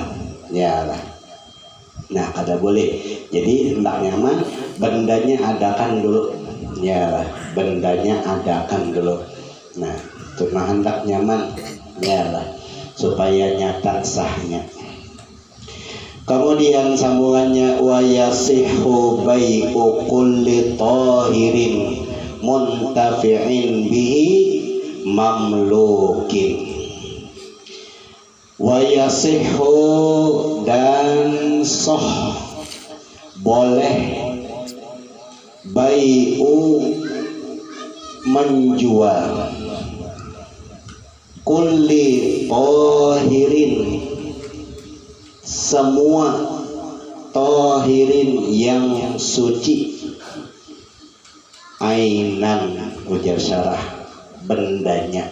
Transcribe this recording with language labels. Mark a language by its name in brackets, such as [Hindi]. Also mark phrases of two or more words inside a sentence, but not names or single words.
[Banjar] Yalah. Nah, kada boleh. Jadi hendaknya mah bendanya adakan dulu. Yalah, bendanya adakan dulu. Nah, itu mah hendak nyaman. Yalah, supaya nyata sahnya. [Indonesian] Kemudian sambungannya [Arabic] ويصح بيع كل طاهر منتفع به مملوك. ويصح [Indonesian] dan sah boleh bai'u menjual [Arabic] كل طاهر [Indonesian] semua tahirin yang suci, ainan ujar syarah bendanya.